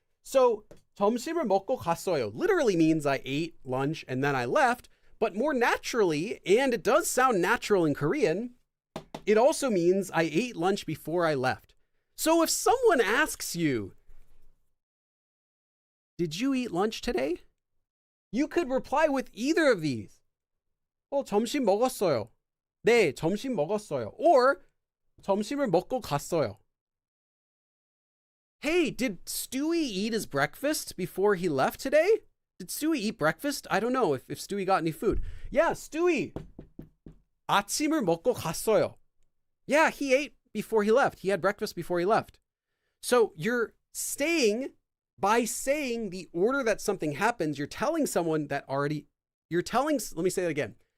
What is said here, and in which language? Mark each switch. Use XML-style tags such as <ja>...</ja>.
<en>So</en> <ko>점심을 먹고 갔어요</ko> <en>literally means I ate lunch and then I left, but more naturally, and it does sound natural in Korean, It also means I ate lunch before I left. So if someone asks you, did you eat lunch today? You could reply with either of these.</en> <ko>점심 먹었어요. 네, 점심 먹었어요. Or 점심을 먹고 갔어요.</ko> <en>Hey, did Stewie eat his breakfast before he left today? Did Stewie eat breakfast? I don't know if Stewie got any food.</en> <ko>Yeah, Stewie. 아침을 먹고 갔어요.</ko> <en>Yeah, he ate before he left. He had breakfast before he left. So you're saying, by saying the order that something happens, you're telling someone that already, let me say that again.</en>